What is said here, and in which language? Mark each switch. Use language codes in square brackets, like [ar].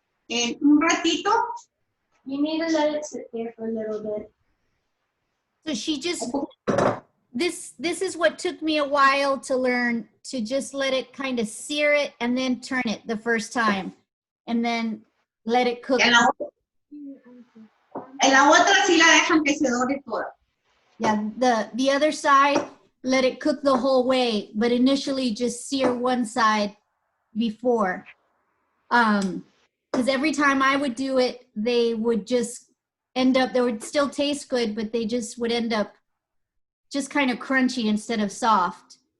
[es] En un ratito. [en] You need to let it sit there for a little bit. So she just, this is what took me a while to learn, to just let it kind of sear it and then turn it the first time and then let it cook. [es] En la otra sí la dejan que se dore toda. [en] Yeah, the other side, let it cook the whole way, but initially just sear one side before. Because every time I would do it, they would just end up, they would still taste good, but they just would end up just kind of crunchy instead of soft.